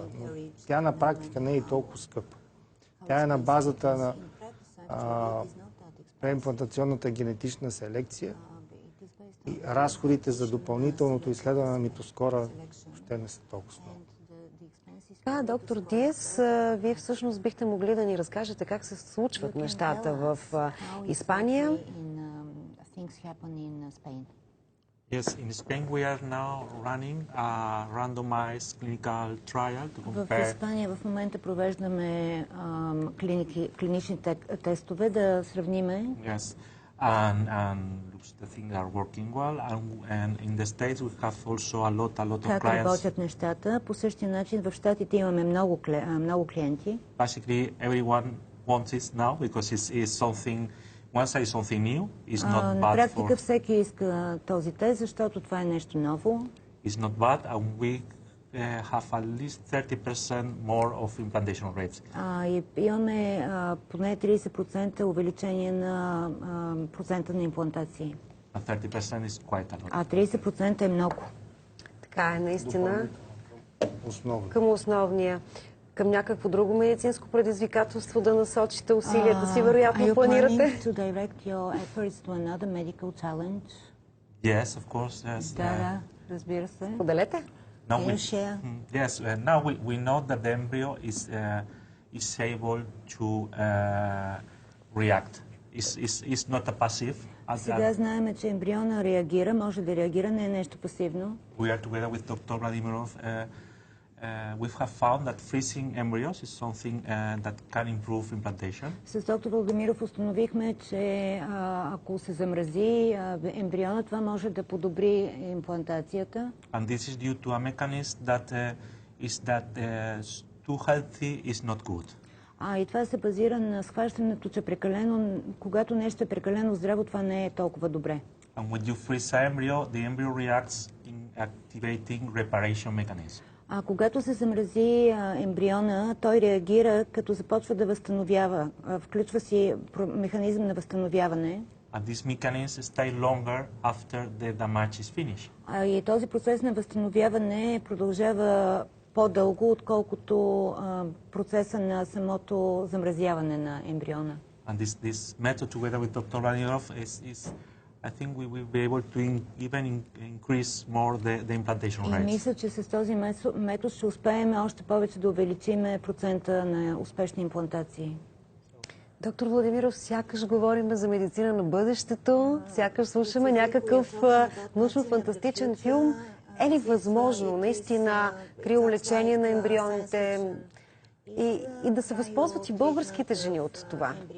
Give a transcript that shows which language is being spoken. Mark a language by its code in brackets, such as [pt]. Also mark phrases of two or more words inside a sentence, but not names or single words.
[bg] Но тя на практика не е и толкова скъпа. Тя е на базата на преимплантационната генетична селекция и разходите за допълнителното изследване на митоскора ще не са толкова много. Доктор Диас, вие всъщност бихте могли да ни разкажете как се случват нещата в Испания. [en] Yes, in Spain we are now running a randomized clinical trial to [bg] В [en] compare. [bg] Испания в момента провеждаме клинични тестове да сравниме. [en] Yes, and looks the things are working well. And in the States we have also a lot of [bg] Как [en] clients. [bg] работят нещата. По същия начин в Щатите имаме много клиенти. [en] Basically, everyone wants it now because it's something. Once it's something new, it's not [bg] На [en] bad [bg] практика [en] for. [bg] всеки иска този тест, защото това е нещо ново. [en] It's not bad, and we have at least 30% more of implantation rates. [bg] И имаме поне 30% увеличение на процента на имплантации. [en] And 30% is quite a lot. [bg] А 30% е много. Така е, наистина. Основно. Към основния. Към някакво друго медицинско предизвикателство да насочите усилията си, вероятно планирате? [en] To direct your efforts to another medical challenge? Yes, of course. Yes. [bg] Да, разбира се. Поделете. [en] Now Can you share? Yes, now we know that the embryo is able to react. It's not a passive. [bg] Сега знаем, че ембриона реагира, може да реагира, не е нещо пасивно. [en] We are together with Dr. Vladimirov. We have found that freezing embryos is something that can improve implantation. [bg] С доктор Владимиров установихме, че ако се замрази ембриона, това може да подобри имплантацията. [en] And this is due to a mechanism that too healthy is not good. [bg] И това се базира на схващането, че когато нещо е прекалено здраво, това не е толкова добре. [en] And when you freeze an embryo, the embryo reacts in activating reparation mechanism. [bg] Когато се замрази ембриона, той реагира, като започва да възстановява. Включва си механизъм на възстановяване. [en] And this mechanism stay longer after the damage is finished. [bg] И този процес на възстановяване продължава по-дълго, отколкото процеса на самото замразяване на ембриона. [en] And this method, together with Dr. Vladimirov, is I think we will be able to even increase more the implantation [bg] И [en] rates. [bg] мисля, че с този метод ще успеем още повече да увеличим процента на успешни имплантации. Доктор Владимиров, сякаш говорим за медицина на бъдещето, сякаш слушаме някакъв научно-фантастичен филм. Е ли възможно наистина криолечение на ембрионите и да се възползват и българските жени от това?